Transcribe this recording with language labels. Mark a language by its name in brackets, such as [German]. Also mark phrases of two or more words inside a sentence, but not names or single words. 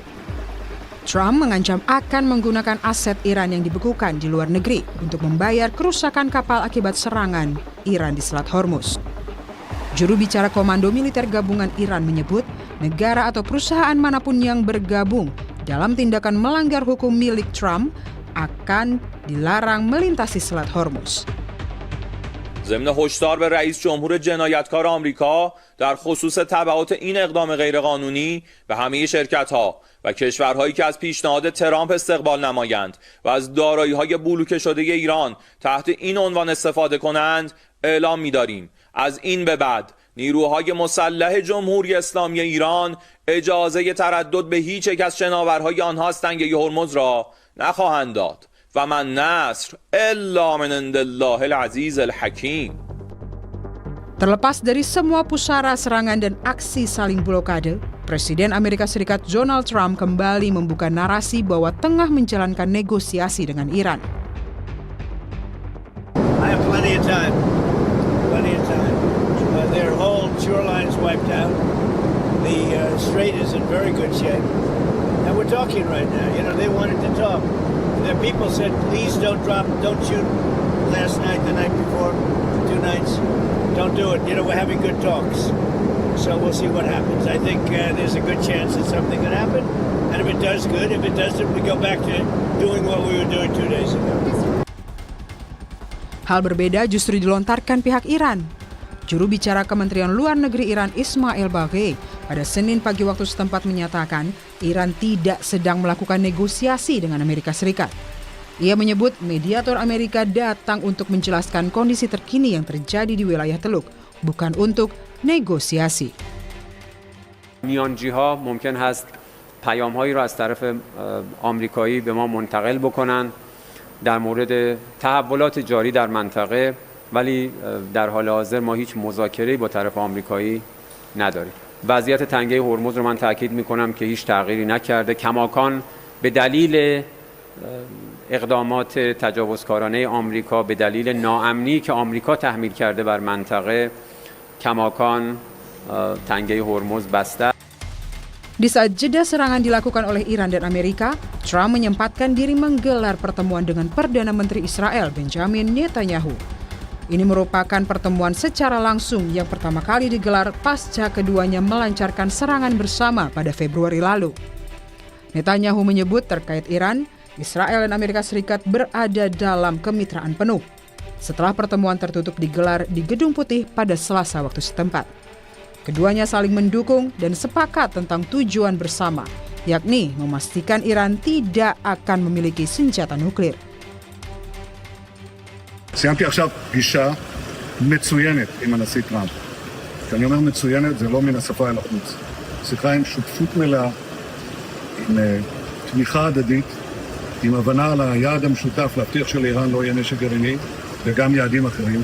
[Indonesian] Trump mengancam akan menggunakan aset Iran yang dibekukan di luar negeri untuk membayar kerusakan kapal akibat serangan Iran di Selat Hormuz. Juru bicara Komando Militer Gabungan Iran menyebut negara atau perusahaan manapun yang bergabung dalam tindakan melanggar hukum milik Trump akan dilarang melintasi Selat Hormuz. [Persian] ضمن هشدار به رئیس جمهور جنایتکار آمریکا در خصوص تبعات این اقدام غیرقانونی به همه شرکت‌ها و کشورهایی که از پیشنهاد ترامپ استقبال نمایند و از دارایی‌های بلوکه شده ایران تحت این عنوان استفاده کنند اعلام می‌داریم از این به بعد نیروهای مسلح جمهوری اسلامی ایران اجازه تردد به هیچ یک از شناورهای آنها از تنگه هرمز را نخواهند داد و [Arabic] من نصر الا من عند الله العزیز الحکیم. [Indonesian] Terlepas dari semua pusara serangan dan aksi saling blokade, Presiden Amerika Serikat Donald Trump kembali membuka narasi bahwa tengah menjalankan negosiasi dengan Iran. [English] I have plenty of time. Plenty of time. Their whole shoreline is wiped out. The strait is in very good shape. And we're talking right now. You know, they wanted to talk. The people said, please don't shoot last night, the night before, 2 nights. Don't do it. You know, we're having good talks. So we'll see what happens. I think there's a good chance that something could happen. And if it does, good. If it doesn't, we go back to doing what we were doing 2 days ago. [Indonesian] Hal berbeda justru dilontarkan pihak Iran. Juru bicara Kementerian Luar Negeri Iran Ismail Baghei pada Senin pagi waktu setempat menyatakan Iran tidak sedang melakukan negosiasi dengan Amerika Serikat. Ia menyebut mediator Amerika datang untuk menjelaskan kondisi terkini yang terjadi di wilayah Teluk, bukan untuk negosiasi. [Persian] میانجی‌ها ممکن هست پیام‌هایی را از طرف آمریکایی به ما منتقل بکنند در مورد تحولات جاری در منطقه، ولی در حال حاضر ما هیچ مذاکره‌ای با طرف آمریکایی نداریم. وضعیت تنگه هرمز رو من تاکید می‌کنم که هیچ تغییری نکرده. کماکان به دلیل اقدامات تجاوزکارانه آمریکا، به دلیل ناامنی که آمریکا تحمیل کرده بر منطقه، کماکان تنگه هرمز بسته. [Indonesian] Di saat jeda serangan dilakukan oleh Iran dan Amerika, Trump menyempatkan diri menggelar pertemuan dengan Perdana Menteri Israel Benjamin Netanyahu. Ini merupakan pertemuan secara langsung yang pertama kali digelar pasca keduanya melancarkan serangan bersama pada Februari lalu. Netanyahu menyebut terkait Iran, Israel dan Amerika Serikat berada dalam kemitraan penuh. Setelah pertemuan tertutup digelar di Gedung Putih pada Selasa waktu setempat. Keduanya saling mendukung dan sepakat tentang tujuan bersama, yakni memastikan Iran tidak akan memiliki senjata nuklir. [Hebrew] סיימתי עכשיו פגישה מצוינת עם הנשיא טראמפ. כשאני אומר מצוינת, זה לא מן השפה אל החוץ. שיחה עם שותפות מלאה, עם תמיכה הדדית, עם הבנה על היעד המשותף להבטיח שלאיראן לא יהיה נשק גרעיני, וגם יעדים אחרים.